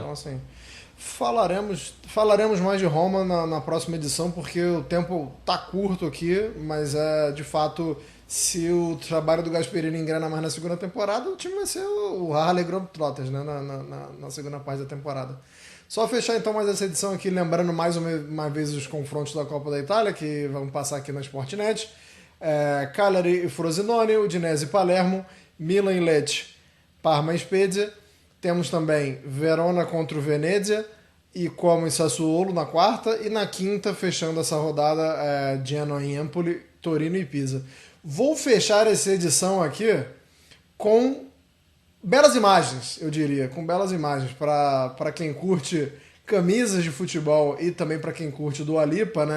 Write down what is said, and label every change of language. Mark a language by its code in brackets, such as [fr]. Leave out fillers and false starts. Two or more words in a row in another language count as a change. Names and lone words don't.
[pt] Então, assim, falaremos mais de Roma na próxima edição, porque o tempo tá curto aqui, mas de fato, se o trabalho do Gasperini engrena mais na segunda temporada, o time vai ser o Harley Globetrotters, né, na segunda parte da temporada. Só fechar então mais essa edição aqui, lembrando mais uma vez os confrontos da Copa da Itália, que vão passar aqui na Sportnet. Cagliari e Frosinone, Udinese e Palermo, Milan e Lecce, Parma e Spezia. Temos também Verona contra o Venezia e Como e Sassuolo na quarta. E na quinta, fechando essa rodada, Genoa e Empoli, Torino e Pisa. Vou fechar essa edição aqui com belas imagens, eu diria, com belas imagens para quem curte camisas de futebol e também para quem curte Dua Lipa, né?